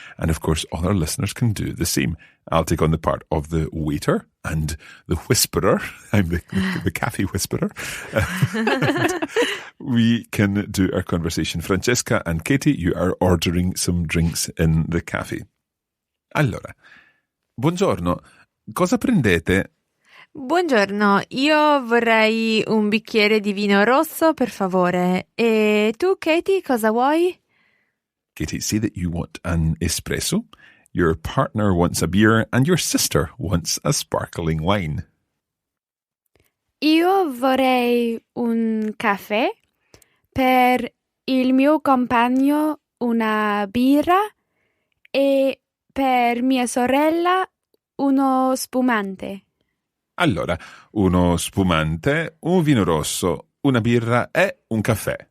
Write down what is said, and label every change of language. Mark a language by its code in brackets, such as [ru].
[en] And of course, all our listeners can do the same. I'll take on the part of the waiter and the whisperer. I'm the cafe whisperer. And we can do our conversation. Francesca and Katie, you are ordering some drinks in the cafe. [it] Allora, buongiorno, cosa prendete? Buongiorno, io vorrei un bicchiere di vino rosso, per favore. E tu, Katie, cosa vuoi? [en] Katie, say that you want an espresso, your partner wants a beer, and your sister wants a sparkling wine. [it] Io vorrei un caffè, per il mio compagno una birra e per mia sorella uno spumante. Allora, uno spumante, un vino rosso, una birra e un caffè.